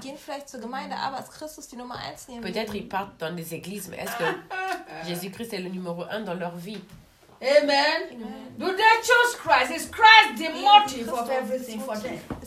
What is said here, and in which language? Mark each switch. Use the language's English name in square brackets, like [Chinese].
[German] Sie gehen vielleicht zur Gemeinde, aber ist Christus die Nummer eins in ihrem [French] Peut-être ils partent dans des églises, mais est-ce que Jésus-Christ est le numéro un dans leur vie? [English] Amen. Do they choose Christ? Is Christ the motive of everything for them?